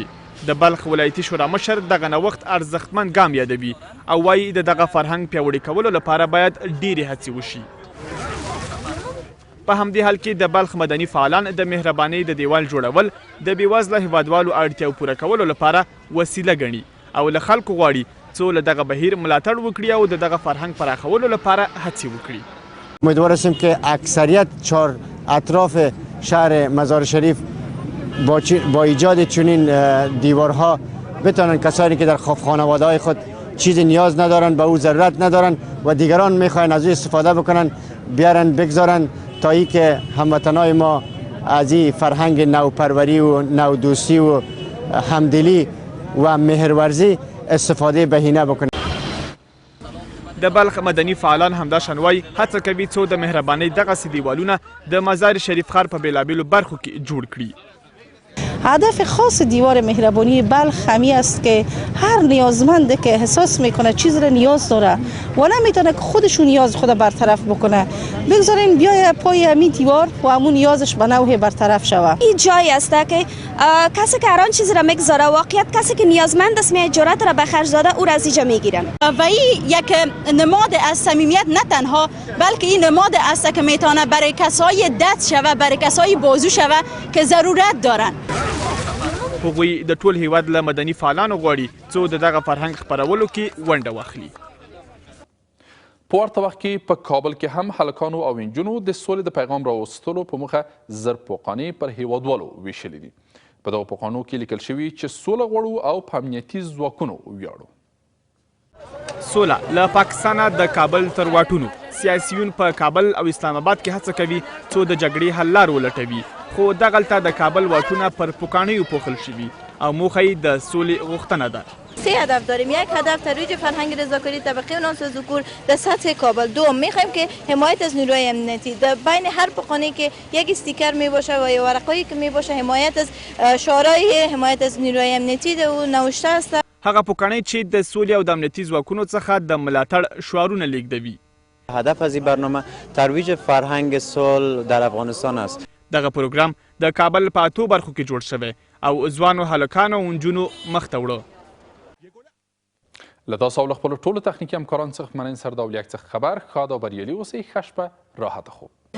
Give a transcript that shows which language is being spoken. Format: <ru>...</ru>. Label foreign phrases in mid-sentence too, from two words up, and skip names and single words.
<ps>د بلخ ولایتي شورا مشر دغه نوښت ارزښتمن ګام یادوي او وایي د دغه فرهنګ پیاوړي کولو لپاره باید ډېرې هڅې وشي. په همدې حال کې د بلخ مدني فعالان د مهربانۍ د دیوال جوړول د بېوزله هیوادوالو اړتیاو پوره کولو لپاره وسیله ګڼي او له خلکو غواړي څو له دغه بهیر ملاتړ وکړي او د دغه فرهنګ پراخولو لپاره هڅې وکړي.</ps> <fa>امیدوار هستیم که اکثریت چهار اطراف شهر مزار شریف با ایجاد چنین دیوارها بتونن کسانی که در خانواده‌های خود چیزی نیاز ندارن، به او ضرورت ندارن و دیگران میخواین از او استفاده بکنن بیارن بگذارن تا ای که هموطنای ما از این فرهنگ نوپروری و نودوستی و همدلی و مهرورزی استفاده بهینه بکنن.</fa> <ps>د بلخ مدني فعالان همداشان وایي هڅه کوي څو د مهربانۍ دغسې دیوالونه د مزار شریف ښار په بېلابېلو برخو کې جوړ کړي.</ps> <fa>هدف خاص دیوار مهربانی بلخ همی است که هر نیازمنده که احساس میکنه چیز را نیاز داره و نمیتونه که خودشون نیاز خود برطرف بکنه بگذارین بیای پای همین دیوار و همون نیازش به نوع برطرف شوه. این جایی است که کسی که هر آن چیز را میگذاره واقعیت کسی که نیازمند است می جرأت را به خرج داده او را از اینجا میگیرن و این یک نماد از صمیمیت نه تنها بلکه این نماد است که میتونه برای کسای دست شوه برای کسای بازو شوه که ضرورت دارن.</fa> <ps>هغوی د ټول هیواد له مدني فعالانو غواړي څو د دغه فرهنګ خپرولو کې ونډه واخلي. په ورته وخت کې په کابل کې هم هلکانو او نجونو د سولې د پیغام راوستلو په موخه زرپوقانې پر هیوادوالو ویشلې دي. په دغو پوقانو کې لیکل شوي چې سوله غواړو او په امنیتي ځواکونو ویاړو. سوله له پاکستانه د کابل تر واټونو سیاسیون په کابل او اسلام آباد کې هڅه کوي څو د جګړې حل لار ولټوي خو دغلته د کابل واټونه پر پوکانیو پوښل شوي او موخه یې د سولې غوښتنه ده.</ps> <fa>سه هدف داریم. یک هدف ترویج فرهنگ رضاکاری طبقه و نامزد ذکور در سطح کابل. دوم میخوایم که حمایت از نیروهای امنیتی در بین هر پوکانه که یک استیکر می باشه و یا ورقایی که می باشه حمایت از شعارهای حمایت از نیروهای امنیتی در او نوشته است.</fa> <ps>هغه پوکانې چې د سولې او د امنیتي ځواکونو څخه د ملاتړ شعارونه لیږدوي.</ps> <fa>هدف از این برنامه ترویج فرهنگ صلح در افغانستان است.</fa> <ps>دغه پروګرام د کابل په 8 برخو کې جوړ شوی او ځوانو هلکانو او نجونو مخ ته وړه. له تاسو او له خپلو ټولو تخنیکي همکارانو څخه مننه سردار ولیک څخه خبر ښاد او بریالي اوسئ. ښه شپه راحته خوب.</ps>